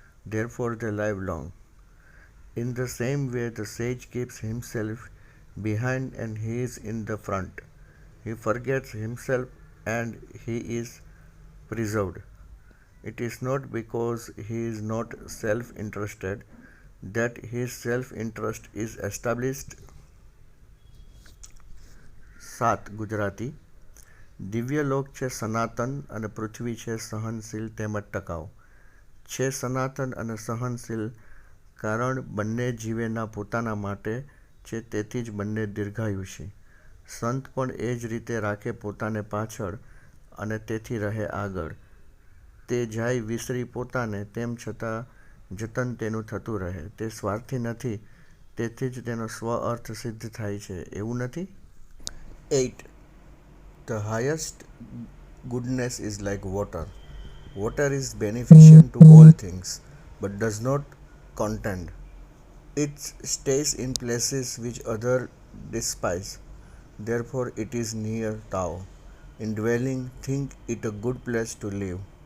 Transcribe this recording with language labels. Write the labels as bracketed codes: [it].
[en] Therefore they live long. In the same way the sage keeps himself behind and he is in the front. He forgets himself and he is preserved. It is not because he is not self-interested that his self-interest is established. [gu] 7. Gujarati. દિવ્યલોક છે સનાતન અને પૃથ્વી છે સહનશીલ તેમજ ટકાઉ. છે સનાતન અને સહનશીલ કારણ બંને જીવેના પોતાના માટે છે, તેથી જ બંને દીર્ઘાયુષી. સંત પણ એ જ રીતે રાખે પોતાને પાછળ અને તેથી રહે આગળ. તે જાય વિસરી પોતાને, તેમ છતાં જતન તેનું થતું રહે. તે સ્વાર્થી નથી, તેથી જ તેનો સ્વ-અર્થ સિદ્ધ થાય છે, એવું નથી? 8. [en] The highest goodness is like water. Water is beneficent to all things, but does not contend. It stays in places which others despise. Therefore it is near Tao. In dwelling, think it a good place to live.